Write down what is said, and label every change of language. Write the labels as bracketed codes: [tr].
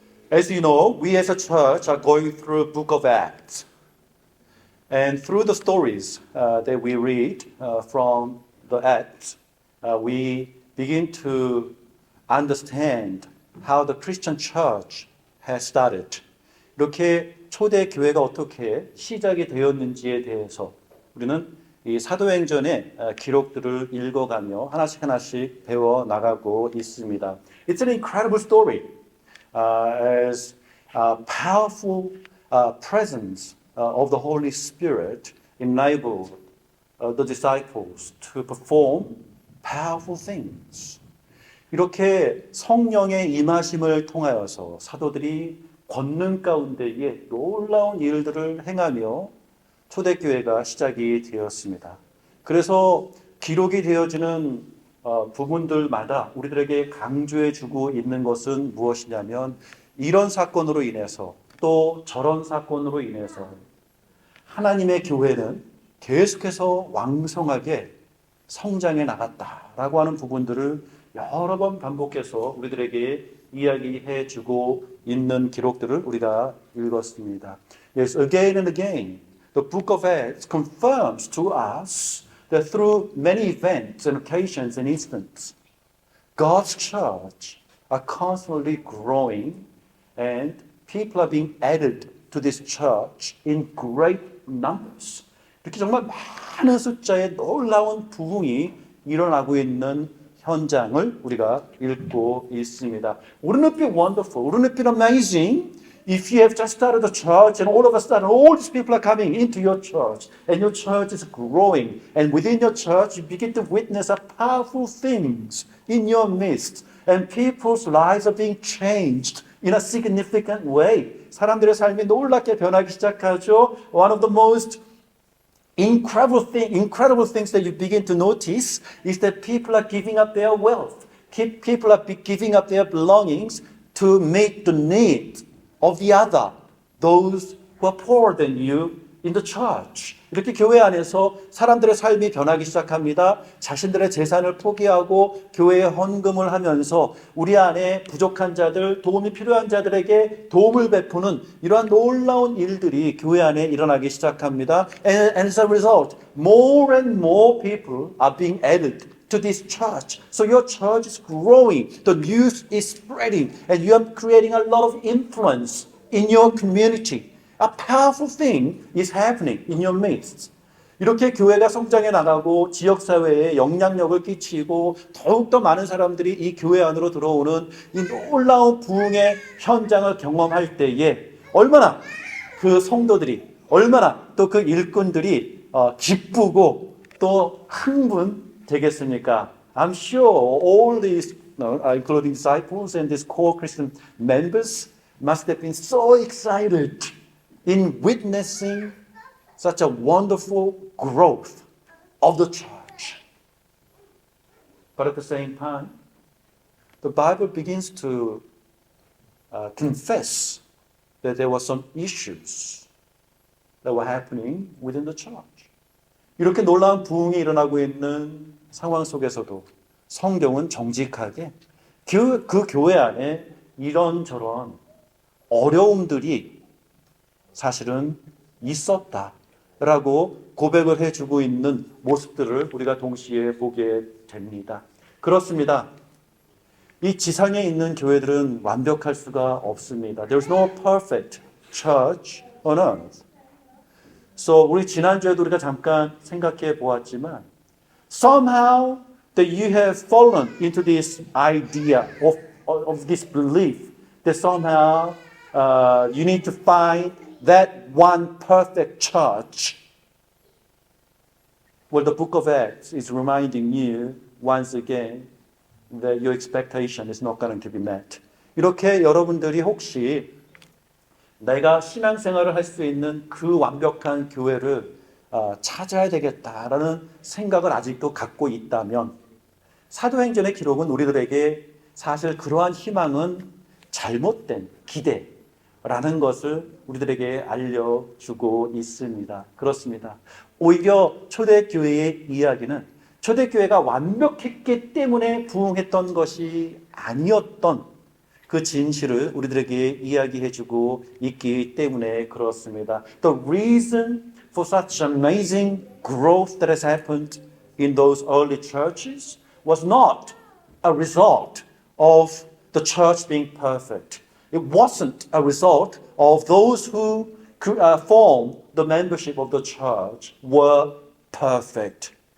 [en] As you know, we as a church are going through Book of Acts. And through the stories that we read from the Acts, we begin to understand how the Christian church has started. [ko] 이렇게 초대 교회가 어떻게 시작이 되었는지에 대해서 우리는 이 사도행전의 기록들을 읽어가며 하나씩 배워 나가고 있습니다. [en] It's an incredible story, as powerful presence of the Holy Spirit enabled the disciples to perform powerful things. [ko] 이렇게 성령의 임하심을 통하여서 사도들이 권능 가운데에 놀라운 일들을 행하며 초대교회가 시작이 되었습니다. 그래서 기록이 되어지는 부분들마다 우리들에게 강조해주고 있는 것은 무엇이냐면 이런 사건으로 인해서 또 저런 사건으로 인해서 하나님의 교회는 계속해서 왕성하게 성장해 나갔다라고 하는 부분들을 여러 번 반복해서 우리들에게 이야기해 주고 있는 기록들을 우리가 읽었습니다. [en] Yes, again and again, the book of Acts confirms to us that through many events and occasions and instances, God's church are constantly growing and people are being added to this church in great numbers. [ko] 이렇게 정말 많은 숫자의 놀라운 부흥이 일어나고 있는 현장을 우리가 읽고 있습니다. [en] Wouldn't it be wonderful? Wouldn't it be amazing if you have just started a church and all of a sudden all these people are coming into your church and your church is growing and within your church you begin to witness powerful things in your midst and people's lives are being changed in a significant way. [ko] 사람들의 삶이 놀랍게 변하기 시작하죠. [en] One of the most incredible things that you begin to notice is that people are giving up their wealth. People are giving up their belongings to meet the needs of the other, those who are poorer than you in the church. [ko] 이렇게 교회 안에서 사람들의 삶이 변하기 시작합니다. 자신들의 재산을 포기하고 교회에 헌금을 하면서 우리 안에 부족한 자들, 도움이 필요한 자들에게 도움을 베푸는 이러한 놀라운 일들이 교회 안에 일어나기 시작합니다. [en] And as a result, more and more people are being added to this church. So your church is growing, the news is spreading, and you are creating a lot of influence in your community. A powerful thing is happening in your midst. [ko] 이렇게 교회가 성장해 나가고 지역사회에 영향력을 끼치고 더욱더 많은 사람들이 이 교회 안으로 들어오는 이 놀라운 부흥의 현장을 경험할 때에 얼마나 그 성도들이, 얼마나 또 그 일꾼들이 기쁘고 또 흥분되겠습니까? [en] I'm sure all these, including disciples and these core Christian members, must have been so excited in witnessing such a wonderful growth of the church. But at the same time, the Bible begins to confess that there were some issues that were happening within the church. [ko] 이렇게 놀라운 부흥이 일어나고 있는 상황 속에서도 성경은 정직하게 그 교회 안에 이런저런 어려움들이 사실은 있었다라고 고백을 해주고 있는 모습들을 우리가 동시에 보게 됩니다. 그렇습니다. 이 지상에 있는 교회들은 완벽할 수가 없습니다. [en] There's no perfect church on earth. So [ko] 우리 지난주에도 우리가 잠깐 생각해 보았지만 [en] somehow that you have fallen into this idea of this belief that somehow you need to find that one perfect church. Well, the book of Acts is reminding you once again that your expectation is not going to be met. [ko] 이렇게 여러분들이 혹시 내가 신앙생활을 할 수 있는 그 완벽한 교회를 찾아야 되겠다라는 생각을 아직도 갖고 있다면 사도행전의 기록은 우리들에게 사실 그러한 희망은 잘못된 기대라는 것을 우리들에게 알려주고 있습니다. 그렇습니다. 오히려 초대교회의 이야기는 초대교회가 완벽했기 때문에 부흥했던 것이 아니었던 그 진실을 우리들에게 이야기해주고 있기 때문에 그렇습니다. [en] The reason for such amazing growth that has happened in those early churches was not a result of the church being perfect. It wasn't a result of those who formed the membership of the church were perfect.